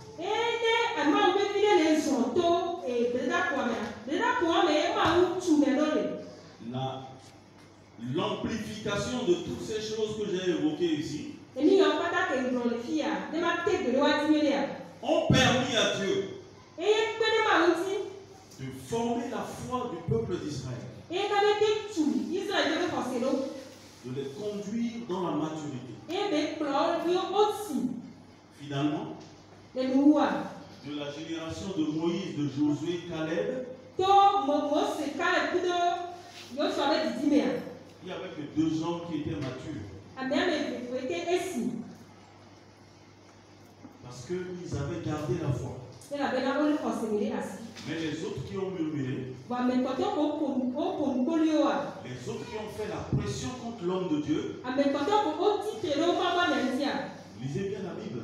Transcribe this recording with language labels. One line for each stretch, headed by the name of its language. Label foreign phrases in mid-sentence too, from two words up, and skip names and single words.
French: L'amplification de toutes ces choses que j'ai évoquées ici ont permis à Dieu de former la foi du peuple d'Israël, de les conduire dans la maturité. Finalement, de la génération de Moïse, de Josué, Caleb,
Ewe: to Mose Caleb kudo Joshua be didimea.
French: il n'y avait que 2 hommes qui étaient matures. Parce qu'ils avaient gardé la foi. Mais les autres qui ont murmuré, les autres qui ont fait la pression contre l'homme de Dieu, lisez bien la Bible.